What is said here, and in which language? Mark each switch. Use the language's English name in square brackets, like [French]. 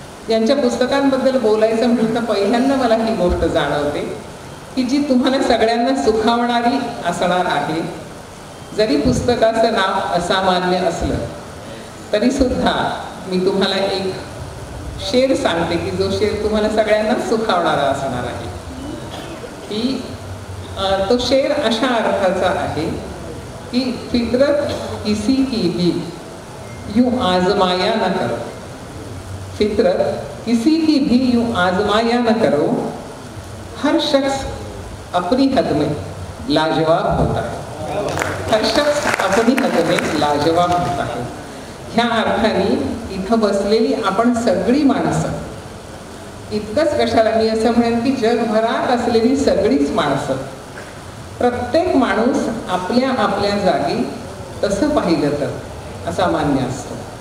[Marathi] यांच्या पुस्तकांबद्दल बोलायचं म्हटलं तर पहिल्यांदा मला ही गोष्ट जाणवते की जी तुम्हाला सगळ्यांना सुखावणारी असणार आहे. जरी पुस्तकाचं नाव असामान्य असलं तरी सुद्धा मी तुम्हाला एक शेर सांगते की जो शेर तुम्हाला सगळ्यांना सुखावणारा असणार आहे. की तो शेर अशा अर्थाचा आहे की [Hindi] फितरत किसी की भी यूं आजमाया न करो, फितरत किसी की भी यूं आजमाया न करो, हर शख्स अपनी हद में लाजवाब होता है, हर शख्स अपनी हद में लाजवाब होता है. [Marathi] ह्या अर्थाने इथं बसलेली आपण सगळी माणसं, इतकंच कशाला मी असं म्हणेन की जगभरात असलेली सगळीच माणसं, प्रत्येक माणूस आपल्या आपल्या जागी तसं पाहिलं तर असामान्य असतो.